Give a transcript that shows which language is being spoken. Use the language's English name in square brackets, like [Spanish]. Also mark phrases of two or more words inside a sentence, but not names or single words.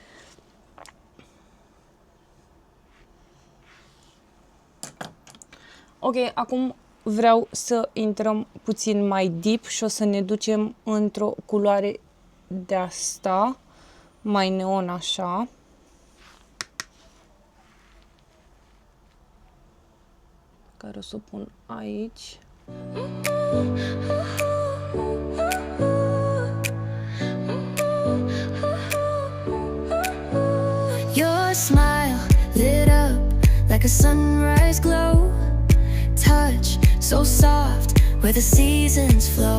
[Romanian] Ok, acum vreau să intrăm puțin mai deep și o să ne ducem într-o culoare de asta, mai neon așa. Care o să o pun aici. [English] Your smile lit up like a sunrise glow. Touch so soft where the seasons flow.